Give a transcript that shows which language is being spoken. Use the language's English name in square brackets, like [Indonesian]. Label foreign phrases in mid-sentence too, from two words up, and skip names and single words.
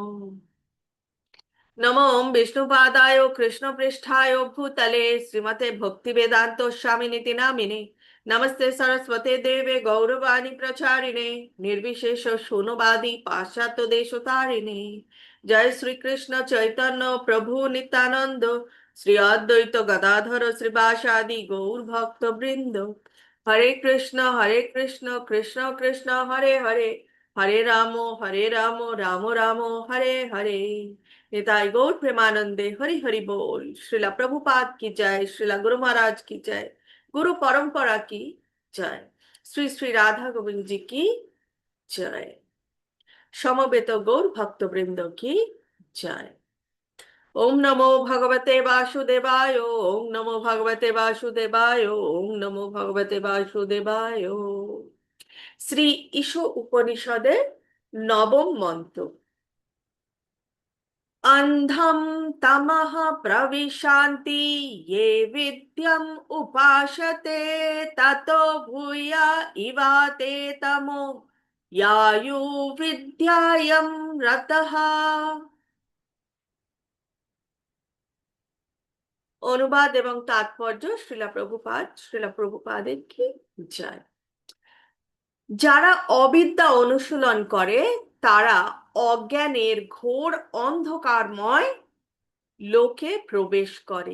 [Sanskrit] नमो विष्णुपादाय कृष्णपृष्ठाय भूतले श्रीमते भक्तिवेदांत स्वामिनिति नामिने नमस्ते सरस्वते देवे गौरवाणी प्रचारिणे निर्विशेष शून्यवादी पाश्चात्य देशतारिणे। जय श्री कृष्ण चैतन्य प्रभु नित्यानंद श्री अद्वैत गदाधर श्रीवासादि गौर भक्त वृंद। हरे कृष्ण कृष्ण कृष्ण हरे हरे हरे राम राम राम हरे हरे। [Bangla] নিতাই গৌর প্রেমানন্দে হরি হরি বোল। [Hindi] श्रीला प्रभुपाद की जय, श्रीला गुरु महाराज की जय, गुरु परंपरा की जय, श्री श्री राधा गोविंद जी की जय, समवेत गौर भक्त वृंद की जय। [Sanskrit] ओम नमो भगवते वासुदेवाय, ओम नमो भगवते वासुदेवाय, ओम नमो भगवते वासुदेवाय। [Bangla] শ্রী ঈশ উপনিষদের নবম মন্ত্র। [Sanskrit] अंधं तमः प्रविशान्ति ये विद्यम् उपासते ततो भूय इवाते तमो यायुर्विद्यायां रतः। [Bangla] অনুবাদ এবং তাৎপর্য শ্রীলা প্রভুপাদের কি জয়। যারা অবিদ্যা অনুশীলন করে তারা অজ্ঞানের ঘোর অন্ধকারময় লোকে প্রবেশ করে।